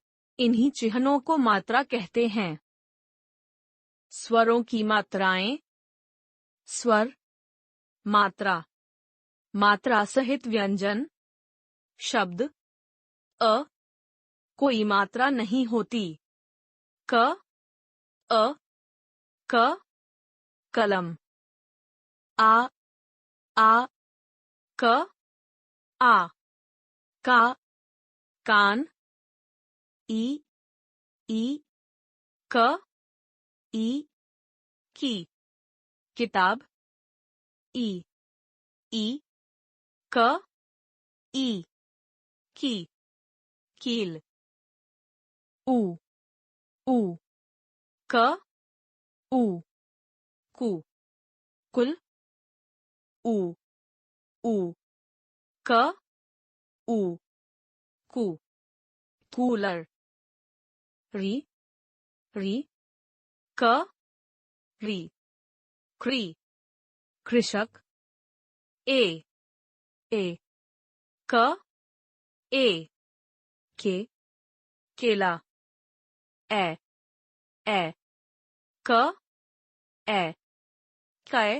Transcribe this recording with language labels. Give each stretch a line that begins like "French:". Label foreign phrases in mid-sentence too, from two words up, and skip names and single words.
Hindi: इन्हीं चिन्हों को मात्रा कहते हैं। स्वरों की मात्राएं। स्वर, मात्रा, मात्रा सहित व्यंजन। शब्द अ, कोई मात्रा नहीं होती। क, अ, क, कलम। आ, आ, क, आ, का, कान। ई, ई, क, ई, की। किताब। ई, ई, क, ई, की। कील। उ, उ, क, उ, कु। कुल। उ, उ, क, उ, कु। कूलर। री, री, क, री। क्री। कृषक। ए, ए, क, ए, के। केला। ए, ए, क, ए, कै।